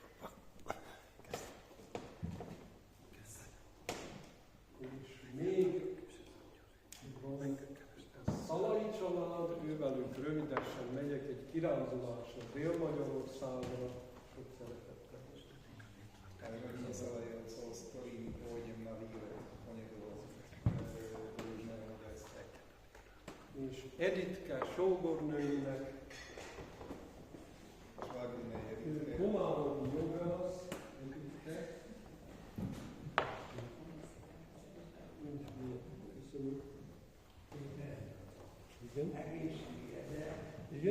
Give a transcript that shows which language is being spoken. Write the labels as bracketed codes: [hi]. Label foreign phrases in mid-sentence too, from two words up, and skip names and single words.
[hu] És még van a Szalai család, ővelük rövidesen megyek egy kirándulásra Dél-Magyarországra, sok szeretettel. [sk] Rodina Szalajovcov, s ktorými pôjdem na výlet onedlho do Južného Maďarska. [hu] És Editke sógornőinek, [sk] Švagrinej Editke, [hu] Komáromi jogász, Editke. Köszönöm. Igen? Igen?